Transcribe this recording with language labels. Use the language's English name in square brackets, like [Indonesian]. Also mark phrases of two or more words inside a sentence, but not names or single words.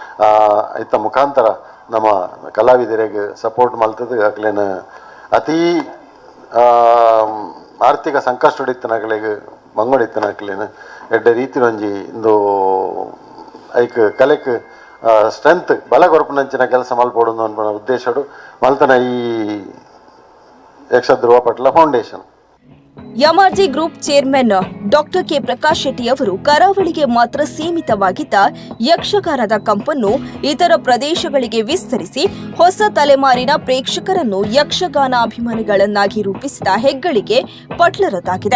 [Tulu] ಐತ ಮುಖಾಂತರ ನಮ್ಮ ಕಲಾವಿದರಿಗೆ ಸಪೋರ್ಟ್ ಮಲ್ತದ ಆಗ್ಲೇನ ಅತೀ ಆರ್ಥಿಕ ಸಂಕಷ್ಟ ಇತ್ತನಾಗ್ಲಿಗೆ ಮಂಗೋಡಿತ್ತನಾಗ್ಲೇನು ಎಡ್ಡೆ ರೀತಿ ಒಂಜಿ ಇಂದು ಐಕ್ [English] collect strength [Tulu] ಬಲ ಕೊರಪುನಂಚಿನ ಕೆಲಸ ಮಲ್ಪೋಡು ಅನ್ನೋ ಉದ್ದೇಶಡು ಮಲ್ತನ ಈ ಯಕ್ಷಧ್ರುವ ಪಟ್ಲ ಫೌಂಡೇಶನ್. [Kannada] ಎಂಆರ್ಜಿ [English] Group Chairman Doctor [Kannada] ಕೆ ಪ್ರಕಾಶ್ ಶೆಟ್ಟಿ ಅವರು ಕರಾವಳಿಗೆ ಮಾತ್ರ ಸೀಮಿತವಾಗಿದ್ದ ಯಕ್ಷಗಾನದ ಕಂಪನ್ನು ಇತರ ಪ್ರದೇಶಗಳಿಗೆ ವಿಸ್ತರಿಸಿ ಹೊಸ ತಲೆಮಾರಿನ ಪ್ರೇಕ್ಷಕರನ್ನು ಯಕ್ಷಗಾನಾಭಿಮಾನಿಗಳನ್ನಾಗಿ ರೂಪಿಸಿದ ಹೆಗ್ಗಳಿಕೆ ಪಟ್ಲರದಾಗಿದೆ.